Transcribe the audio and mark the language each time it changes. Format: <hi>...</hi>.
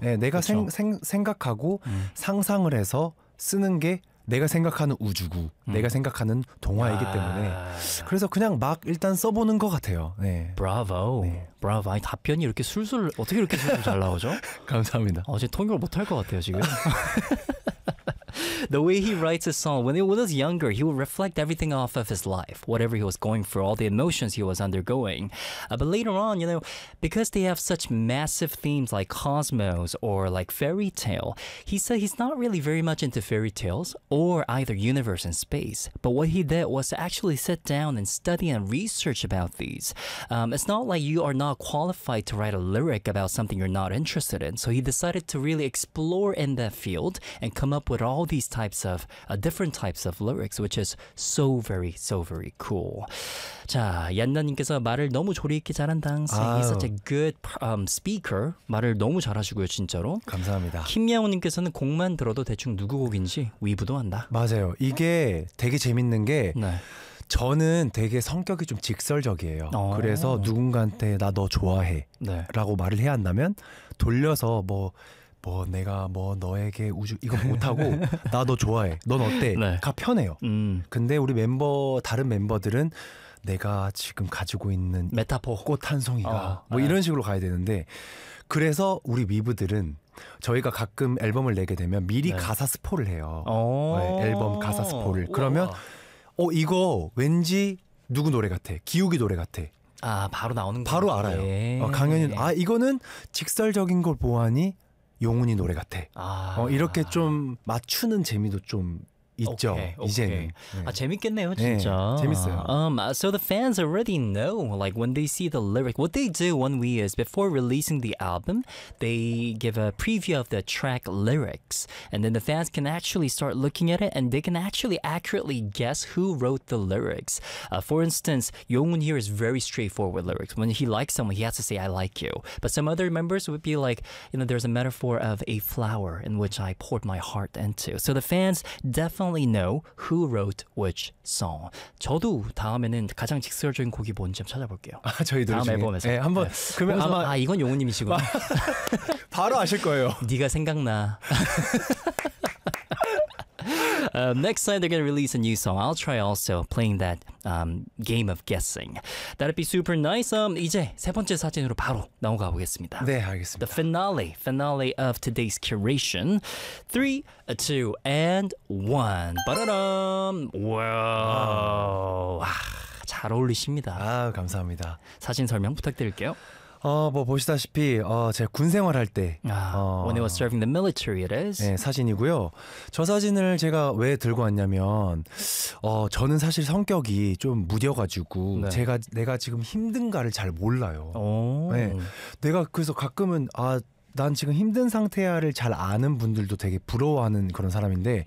<ko>네, 내가 생각하고 상상을 해서 쓰는 게 내가 생각하는 우주고 내가 생각하는 동화이기 때문에 그래서 그냥 막 일단 써보는 것 같아요. 네. 브라보. 네. 브라보. 아니, 답변이 이렇게 술술 어떻게 이렇게 술술 잘 나오죠? 감사합니다. 제 통역을 못할 것 같아요 지금.</ko> <en>The way he writes his song, when he was younger, he would reflect everything off of his life, whatever he was going through, all the emotions he was undergoing. But later on, you know, because they have such massive themes like cosmos or like fairy tale, he said he's not really very much into fairy tales or either universe and space. But what he did was to actually sit down and study and research about these. It's not like you are not qualified to write a lyric about something you're not interested in. So he decided to really explore in that field and come up with all these types of different types of lyrics, which is so very, so very cool.</en> <ko>자, 얀나님께서 말을 너무 조리 있게 잘한다.</ko> <en>He's such a good speaker.</en> <ko>말을 너무 잘하시고요, 진짜로. 감사합니다. 김양호님께서는 곡만 들어도 대충 누구 곡인지 위부도 한다. 맞아요. 이게 되게 재밌는 게 네. 저는 되게 성격이 좀 직설적이에요. 그래서 누군가한테 나 너 좋아해 네. 라고 말을 해야 한다면 돌려서 뭐 내가 뭐 너에게 우주 이거 못하고 나 너 좋아해 넌 어때 네. 가 편해요. 근데 우리 멤버 다른 멤버들은 내가 지금 가지고 있는 메타포 꽃 한 송이가 뭐 이런 식으로 가야 되는데 그래서 우리 위브들은 저희가 가끔 앨범을 내게 되면 미리 네. 가사 스포를 해요. 네, 앨범 가사 스포를 그러면 이거 왠지 누구 노래 같아 기욱이 노래 같아 바로 나오는 바로 건데. 알아요. 강현윤 이거는 직설적인 걸 보아하니 용훈이 노래 같아. 이렇게 좀 맞추는 재미도 좀 있죠. 오케이. 이제는. 재밌겠네요, 진짜. 네, 재밌어요.</ko> <en>So the fans already know, like when they see the lyric, what they do one week is before releasing the album, they give a preview of the track lyrics, and then the fans can actually start looking at it, and they can actually accurately guess who wrote the lyrics. For instance, 용훈 here is very straightforward lyrics. When he likes someone, he has to say, I like you. But some other members would be like, you know, there's a metaphor of a flower in which I poured my heart into. So the fans definitely know who wrote which song.</en> <ko>저도 다음에는 가장 직설적인 곡이 뭔지 한번 찾아볼게요. 저희 다음 중에. 앨범에서. 네, 한번. 네. 그러면 아마 이건 용훈님이시구나. 바로 아실 거예요. 네가 생각나.</ko> <en>next time they're going to release a new song, I'll try also playing that game of guessing. That'd be super nice.</en> <ko>이제 세 번째 사진으로 바로 넘어가 보겠습니다. 네, 알겠습니다.</ko> <en>The finale of today's curation. 3, 2, and 1.</en> <ko>바라람! Wow. 잘 어울리십니다. 감사합니다. 사진 설명 부탁드릴게요. 보시다시피 제가 군 생활할 때</ko> <en>When he was serving the military, it is</en> <ko>네, 사진이고요. 저 사진을 제가 왜 들고 왔냐면 저는 사실 성격이 좀 무뎌가지고 네. 내가 지금 힘든가를 잘 몰라요. 네, 내가 그래서 가끔은 난 지금 힘든 상태야를 잘 아는 분들도 되게 부러워하는 그런 사람인데</ko>